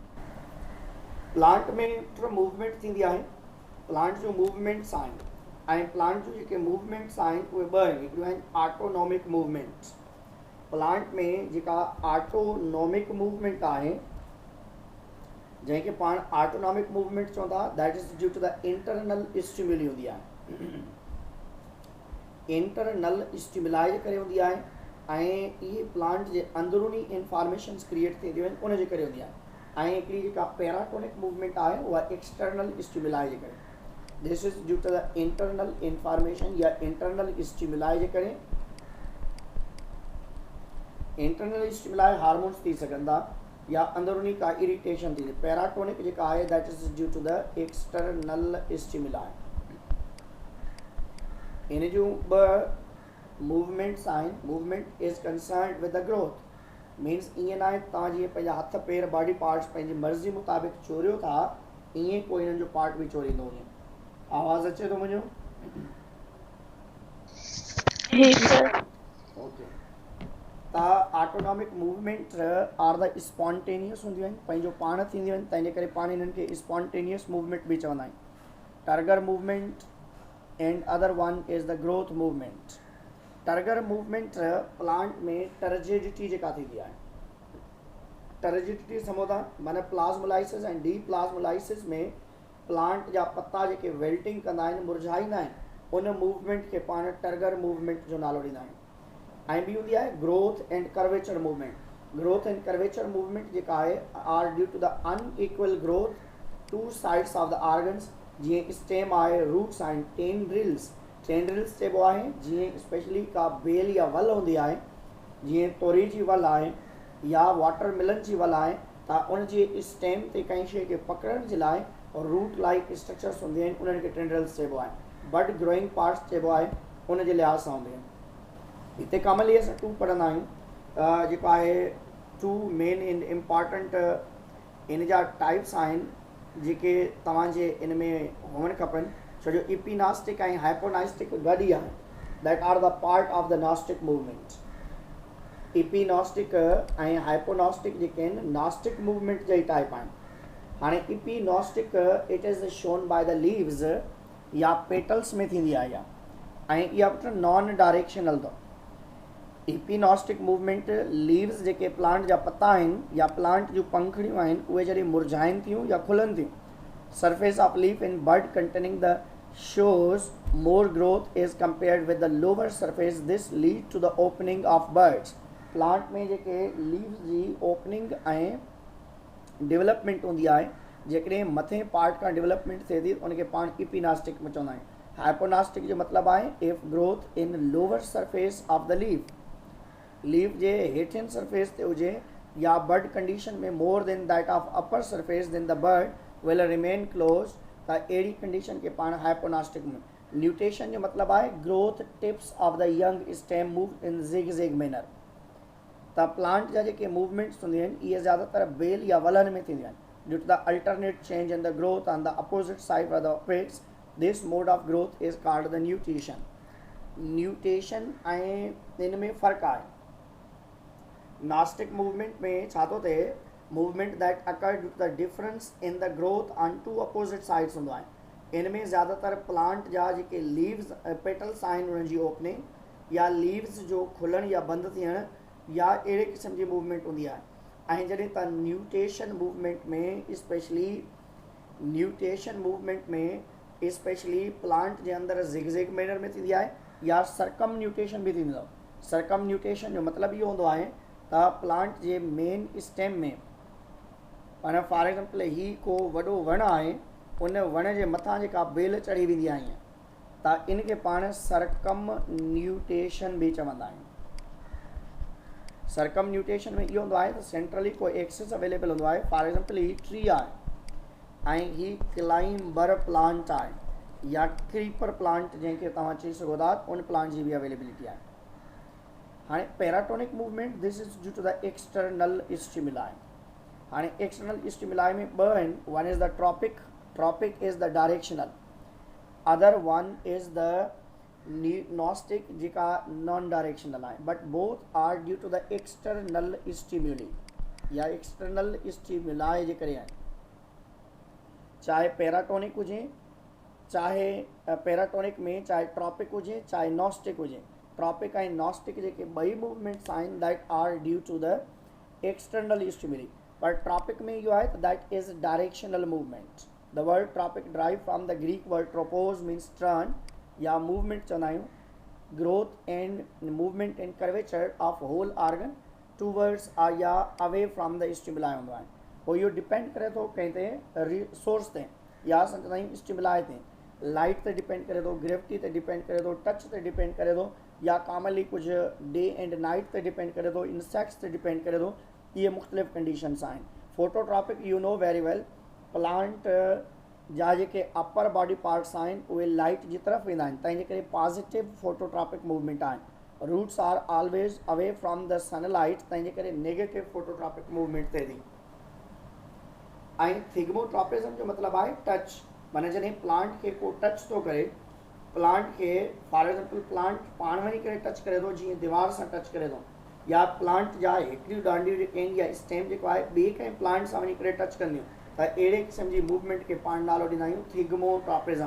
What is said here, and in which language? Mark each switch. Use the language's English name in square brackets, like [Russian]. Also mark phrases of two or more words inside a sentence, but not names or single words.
[Sindhi] प्लांट में मूवमेंट थींदी आहे. प्लांट जो मूवमेंट्स आहिनि ऐं प्लांट जो जेके मूवमेंट्स आहिनि उहे ॿ आहिनि. हिकिड़ियूं आहिनि [English] autonomic movements. [Sindhi] प्लांट में जेका [English] autonomic movement [Sindhi] आहे जंहिंखे पाण [English] autonomic movement [Sindhi] चवंदा [English] that is due to the internal stimuli [Sindhi] हूंदी आहे. [English] internal stimuli [Sindhi] जे करे हूंदी आहे ऐं इहे प्लांट जे अंदरूनी [English] informations create [Sindhi] थींदियूं आहिनि उनजे करे हूंदी आहे. ऐं हिकिड़ी जेका [English] paratonic movement [Sindhi] आहे उहा [English] external stimuli [Sindhi] जे करे. [English] this is due to the internal information or internal stimuli [Sindhi] जे करे. [English] internal stimuli [Sindhi] हार्मोन्स थी सघनि था या अंदरूनी का इरिटेशन थींदी. [English] पैराटोनिक [Sindhi] जेका आहे [English] that is due to the external stimuli. [Sindhi] इन जूं ॿ मूवमेंट्स आहिनि. [English] movement is concerned with the growth. [Sindhi] मीन्स ईअं न आहे तव्हां जीअं पंहिंजा हथ पेर [English] body parts [Sindhi] पंहिंजी मर्ज़ी मुताबिक़ चोरियो था ईअं कोई हिननि जो पार्ट बि चोरींदो वञे. आवाज़ अचे थो मुंहिंजो? ओके. त [English] autonomic movement are the spontaneous [Sindhi] हूंदियूं आहिनि, पंहिंजो पाण थींदियूं आहिनि. तंहिंजे करे पाण हिननि खे [English] spontaneous movement [Sindhi] बि चवंदा आहिनि. [English] turgor movement and other one is the growth movement. turgor movement plant [Sindhi] में turgidity जेका थींदी आहे, turgidity समझो माना प्लाज्मोलाइसिस ऐं डीप्लाज्मोलाइसिस में प्लांट जा पत्ता जेके वेल्टिंग कंदा आहिनि, मुरझाईंदा आहिनि, उन मूवमेंट खे पाण [English] turgor movement [Sindhi] जो नालो ॾींदा आहियूं। ऐं ॿी हूंदी आहे [English] growth and curvature movement. growth and curvature movement [Sindhi] जेका आहे [English] are due to the unequal growth two sides of the organs, [Sindhi] जीअं स्टेम आहे, रूट्स आहिनि, टेंड्रिल्स चइबो आहे, जीअं स्पेशली का बेल या वल हूंदी आहे, जीअं तोरी जी वल आहे या वाटरमेलन जी वल आहे, त उन जी स्टेम ते कंहिं शइ खे पकड़ण जे लाइ [English] root like structures [Sindhi] हूंदियूं आहिनि, उन्हनि खे टेंड्रिल्स चइबो आहे। [English] bud growing parts [Sindhi] चइबो आहे, उन जे लिहाज़ सां हूंदियूं आहिनि। हिते कॉमनली असां टू पढ़ंदा आहियूं, जेको आहे [English] two main important [Sindhi] इन जा टाइप्स आहिनि जेके तव्हांजे इन में हुअणु खपनि, छो जो इपीनास्टिक ऐं हाइपोनास्टिक गॾु ई आहे, [English] that are the part of the nastic movement. [Sindhi] इपीनास्टिक ऐं हाइपोनास्टिक जेके आहिनि [English] nastic movement [Sindhi] जा ई टाइप आहिनि। हाणे इपीनास्टिक [English] it is shown by the leaves [Sindhi] या पेटल्स में थींदी आहे इहा, ऐं इहा पुट [English] non directional [Sindhi] अथव। [English] epinastic movement leaves [Sindhi] जेके प्लांट जा पत्ता आहिनि या प्लांट जूं पंखड़ियूं आहिनि, उहे जॾहिं मुरझाइनि थियूं या खुलनि थियूं, [English] surface of leaf in bud containing the shows more growth is compared with the lower surface. This lead to the opening of buds. [Sindhi] प्लांट में जेके लीव्स जी ओपनिंग ऐं डेवलपमेंट हूंदी आहे, जेकॾहिं मथे पार्ट खां डेवलपमेंट थिए थी उनखे पाण इपीनास्टिक में चवंदा आहियूं। [English] हाइपोनास्टिक [Sindhi] जो मतिलबु आहे [English] if growth in lower surface of the leaf [Sindhi] जे हेठियन सरफेस ते हुजे या [English] bird condition in more then that of upper surface then the bird will remain close, [Sindhi] त अहिड़ी कंडीशन खे पाण हाइपोनास्टिक में। [English] न्यूटेशन [Sindhi] जो मतिलबु आहे [English] growth tips of the young stem move in zig manner. [Sindhi] त प्लांट जा जेके मूवमेंट्स हूंदियूं आहिनि इहे ज़्यादातर बेल या वलनि में थींदियूं आहिनि। [English] due to the alternate change in the growth on the opposite side of the pets, this mode of growth is called the nutation. [Sindhi] न्यूटेशन ऐं इन में फ़र्क़ु आहे। [English] nastic movement [Sindhi] में छा थो थिए, [English] movement that occur due to the difference in the growth on two opposite sides [Sindhi] हूंदो आहे। इन में ज़्यादातर प्लांट जा जेके लीव्स पेटल्स आहिनि उन्हनि जी ओपनिंग या लीव्स जो खुलण या बंदि थियण या अहिड़े क़िस्म जी मूवमेंट हूंदी आहे। ऐं जॾहिं त [English] nutation movement [Sindhi] में स्पेशली प्लांट जे अंदरि [English] zig manner [Sindhi] में थींदी आहे या [English] circum nutation [Sindhi] बि थींदो आहे। [English] circum nutation [Sindhi] जो मतिलबु इहो हूंदो आहे त प्लांट जे मेन स्टेम में, माना [English] for example [Sindhi] ही को वॾो वणु आहे, उन वण जे मथां जेका बेल चढ़ी वेंदी आहे ईअं, त इनखे पाण [English] circum nutation [Sindhi] बि चवंदा आहियूं। [English] circum nutation [Sindhi] में इहो हूंदो आहे त सेंट्रली कोई [English] axis available [Sindhi] हूंदो आहे। [English] for example [Sindhi] ही ट्री आहे ऐं ही [English] climber plant [Sindhi] आहे या [English] creeper plant [Sindhi] जंहिंखे तव्हां चई सघो था, उन प्लांट जी बि अवेलेबिलिटी आहे। हाणे [English] paratonic movement this is due to the external stimuli. [Sindhi] हाणे [English] external stimuli [Sindhi] में ॿ आहिनि, [English] one is the tropic is the directional other one is the nastic जेका non directional [Sindhi] आहे, [English] but both are due to the external stimuli or external stimuli [Sindhi] जे करे आहे। चाहे पैराटोनिक हुजे, चाहे पैराटोनिक में चाहे ट्रॉपिक हुजे, चाहे नॉस्टिक हुजे, ट्रॉपिक ऐं नॉस्टिक जेके ॿई मूवमेंट्स आहिनि [English] that are due to the external stimuli. [Sindhi] पर ट्रॉपिक में इहो आहे त [English] that is directional movement. the word tropic derive from the greek word tropos means turn or movement [Sindhi] चवंदा आहियूं। [English] growth and movement and curvature of whole organ towards or away from the stimuli [Sindhi] हूंदो आहे। पोइ इहो डिपेंड करे थो कंहिं ते सोर्स ते या असां चवंदा आहियूं स्टिमुलाई ते, लाइट ते डिपेंड करे थो, ग्रेविटी ते डिपेंड करे थो, टच ते डिपेंड करे थो, या कॉमनली कुझु [English] day and night [Sindhi] ते डिपेंड करे थो, इंसेक्ट्स ते डिपेंड करे थो। इहे मुख़्तलिफ़ कंडीशंस आहिनि। [English] phototropic you know very well, [Sindhi] प्लांट जा जेके [English] upper body parts [Sindhi] आहिनि उहे लाइट जी तरफ़ वेंदा आहिनि, तंहिंजे करे [English] positive phototropic movement [Sindhi] आहिनि। [English] roots are always away from the sunlight, [Sindhi] तंहिंजे करे [English] negative phototropic movement [Sindhi] थिए थी। ऐं थिग्मोट्रॉपिज़म जो मतिलबु आहे टच, माना जॾहिं प्लांट खे को टच थो करे, प्लांट खे [English] for example [Sindhi] प्लांट पाण वञी करे टच करे थो, जीअं दीवार सां टच करे थो, या प्लांट जा हिकिड़ियूं डांडियूं जेके आहिनि या स्टेम जेको आहे ॿिए कंहिं प्लांट सां वञी करे टच कंदियूं, त अहिड़े क़िस्म जी मूवमेंट खे पाण नालो ॾींदा आहियूं थिग्मोट्रॉपिज़म।